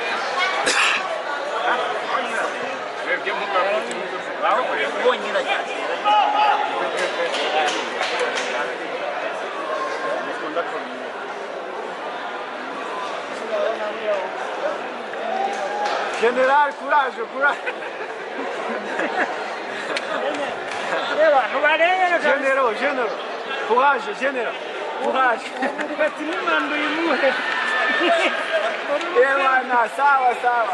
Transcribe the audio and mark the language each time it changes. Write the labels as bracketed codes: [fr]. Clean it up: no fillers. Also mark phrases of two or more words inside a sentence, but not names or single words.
[ru] Ой, не надо. [fr] General, courage, courage. Généraux, généraux. Courage, généraux. Courage. [sw] Bwana, sawa sawa.